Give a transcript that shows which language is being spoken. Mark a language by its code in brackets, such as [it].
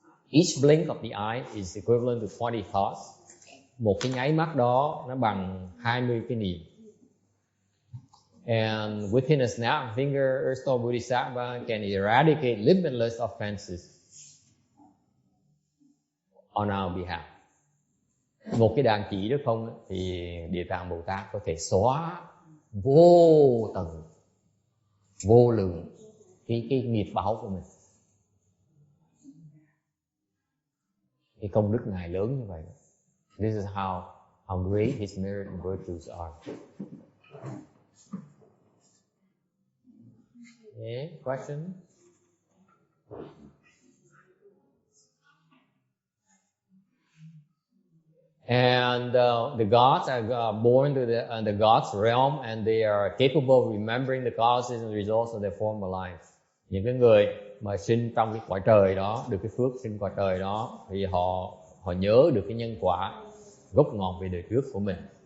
[en] Each blink of the eye is equivalent to 20 thoughts. [vi] Một cái nháy mắt đó nó bằng 20 cái niệm. [en] And within a snap of finger, Earth Store Bodhisattva can eradicate limitless offenses on our behalf. [vi] Một cái đàn chỉ đó không thì Địa Tạng Bồ Tát có thể xóa vô tận, vô lượng cái nghiệp báo của mình. Cái công đức Ngài lớn như vậy. [en] This is how great his merit and virtues are. Okay, question? And the gods are born to the gods' realm, and they are capable of remembering the causes and results of their former life. [vi] Những cái người mà sinh trong cái cõi trời đó, được cái phước sinh cõi trời đó, thì họ nhớ được cái nhân quả gốc ngọn về đời trước của mình.